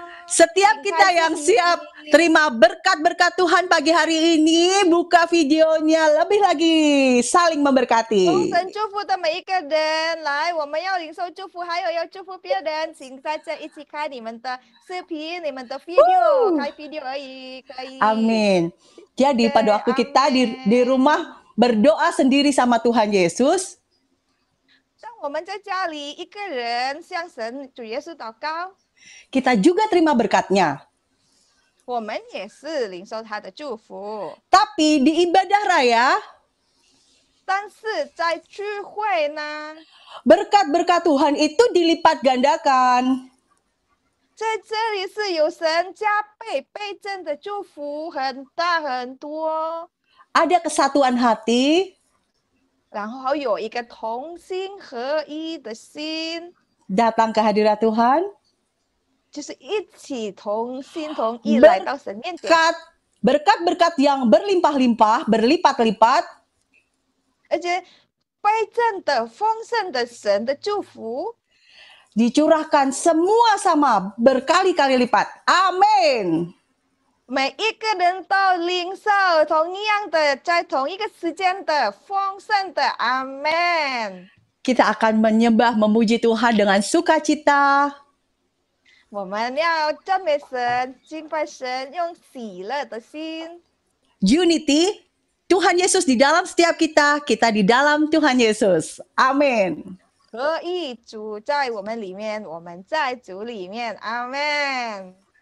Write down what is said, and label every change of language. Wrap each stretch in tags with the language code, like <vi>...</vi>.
<id>Setiap kita yang siap terima berkat-berkat Tuhan pagi hari ini, buka videonya, lebih lagi saling 丰 memberkati.</id> <zh>神祝福的每一个人，来，我们要领受祝福，还有要祝福别人，请大家一起开你们的视频、你们的 video， 开 video 而已，可以。</zh> <id>Amin. Jadi pada waktu kita di rumah berdoa sendiri sama Tuhan Yesus,</id> <zh>当我们在家里一个人向神主耶稣祷告，</zh> <id>kita juga terima berkatnya.</id> <zh>我们也是领受他的祝福。</zh> <id>Tapi di ibadah raya,</id> <zh>但是在聚会呢，</zh> <id>berkat-berkat Tuhan itu dilipat gandakan.</id> <zh>在这里是有神加倍倍增的祝福，很大很多。</zh> <id>Ada kesatuan hati,</id> <zh>然后有一个同心合一的心，</zh> <id>datang ke hadirat Tuhan,</id> <zh>就是一起同心同意来到神面前，</zh> <id>berkat-berkat yang berlimpah-limpah, berlipat-lipat,</id> <zh>而且倍增的丰盛的神的祝福，</zh> <id>dicurahkan semua sama berkali-kali lipat. Amin.</id> <zh>每一个人都领受同样的，在同一个时间的丰盛的，阿门。</zh> <id>Kita akan menyembah, memuji Tuhan dengan sukacita.</id> <zh>我们要赞美神、敬拜神，用喜乐的心。</zh> <id>Unity, Tuhan Yesus di dalam setiap kita, kita di dalam Tuhan Yesus. Amin.</id> <zh>合一，主在我们里面，我们在主里面，阿门。</zh>